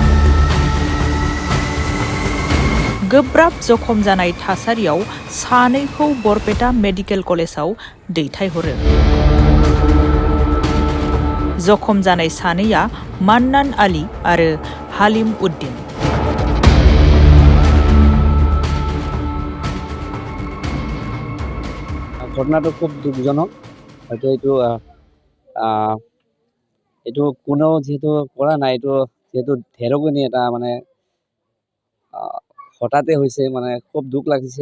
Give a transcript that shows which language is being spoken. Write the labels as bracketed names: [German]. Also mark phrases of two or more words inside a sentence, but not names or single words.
[Bodo] गोब्राब जखम जानाय थासारियाव सानैखौ बरपेटा मेडिकेल कलेजाव दैथायहरो। जखम जानाय सानैया मान्नान आली आरो हालिम उद्दिन। [Assamese] ঘটনাটো খুব দুঃখজনক। হয়তো এইটো কোনেও যেহেতু কৰা নাই, এইটো যেহেতু ঢেৰেকনি এটা মানে হঠাতে হৈছে, মানে খুব দুখ লাগিছে।